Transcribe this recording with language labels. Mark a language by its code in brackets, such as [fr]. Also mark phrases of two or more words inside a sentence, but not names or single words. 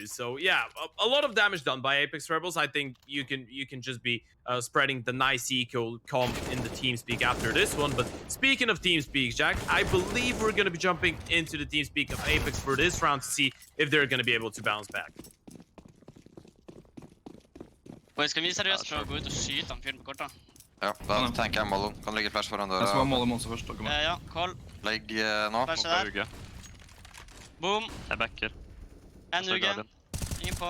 [en] So yeah, a lot of damage done by Apeks Rebels. I think you can just be spreading the nice eco comp in the TeamSpeak after this one. But speaking of TeamSpeak, Jack, I believe we're gonna be jumping into the TeamSpeak of Apeks for this round to see if they're gonna be able to bounce back. [no] Skal vi seriøst prøve å gå ut og skyte han fyren på kortet? Ja, da tenker jeg Mollo. Kan ligge flash foran døra. Jeg skal ha Mollo monster først. Ja, call. Legg nå. Flashe der. Boom. Jeg backer. En uge. Ingen på.